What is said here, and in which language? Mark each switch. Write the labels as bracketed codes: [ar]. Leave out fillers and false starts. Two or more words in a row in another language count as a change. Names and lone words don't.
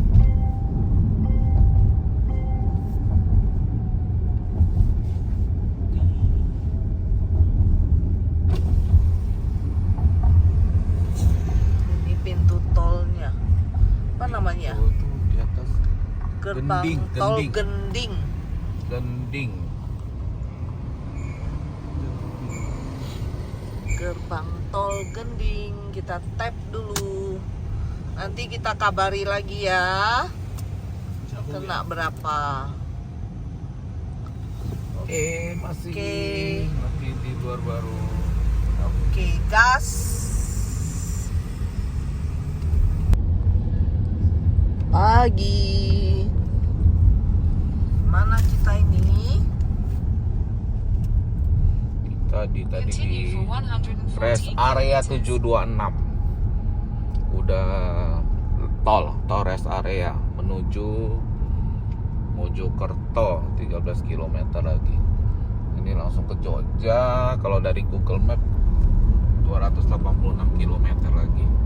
[id] Ini pintu tolnya. Apa namanya? Itu tuh di atas Gerbang Gending, tol Gending. Gending. Gending. Gerbang tol Gending. Kita tap dulu. Nanti kita kabari lagi ya. Kena berapa? Masih Oke. masih di luar baru. Oke, gas. Pagi. Mana kita ini? Kita tadi di [en] Continue for 140 rest area 726. [id] Udah tol [en] rest area [id] menuju Mojokerto 13 km lagi. Ini langsung ke Jogja. Kalau dari Google Map 286 km lagi.